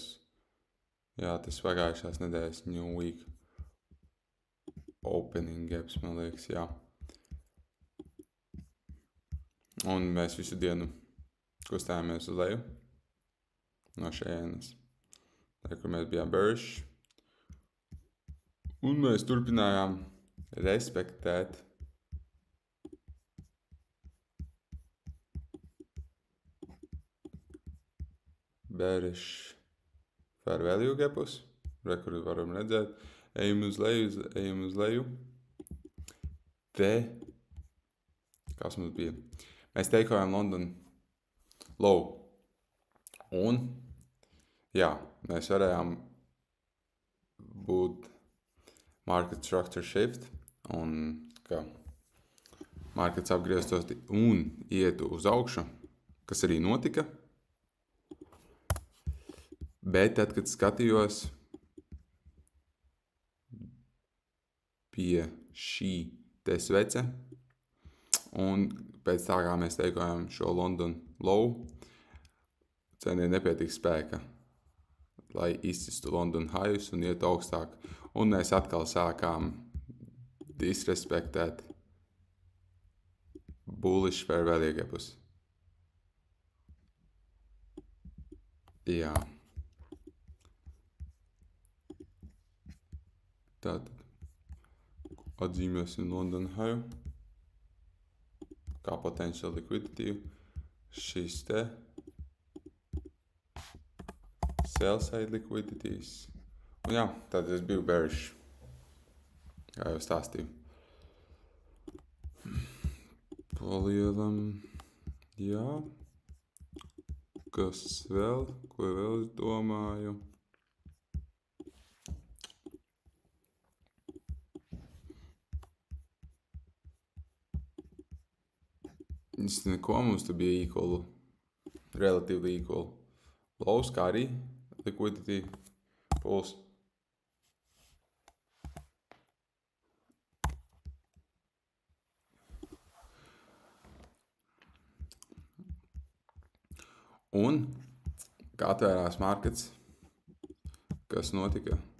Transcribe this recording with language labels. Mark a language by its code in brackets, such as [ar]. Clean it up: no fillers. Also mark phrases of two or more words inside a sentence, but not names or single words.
[lv] Jā, tas pagājušās nedēļas [en] New Week opening gaps, [lv] man liekas, jā. Un mēs visu dienu kustājāmies uz leju no šejienes. Tā, kur mēs bijām bearish. Un mēs turpinājām respektēt [en] bearish fair value [lv] gapus. Kur varam redzēt. Ejam uz leju. Te, kas mums bija? Mēs teikojām London low. Un, jā, mēs varējām būt [en] market structure shift [lv] un ka markets apgrieztos un ietu uz augšu, kas arī notika. Bet tad, kad skatījos pie šī te svece un pēc tā, kā mēs teikojām šo London low, cenai nepietika spēka, lai izcistu London highs un iet augstāk. Un mēs atkal sākām disrespektēt [en] bullish fair value [lv] gapus. Jā. Tātad atzīmēsim London high kā [en] potential liquidity. [lv] Šis te [en] sell side liquidities. [lv] Un jā, tad es biju bearish, kā jau stāstīju. Palielam, jā. Kas vēl? Ko vēl es domāju? Neko, mums te bija [en] relatively equal lows, [lv] kā arī [en] liquidity pools. [lv] Un, kā atvērās markets, kas notika?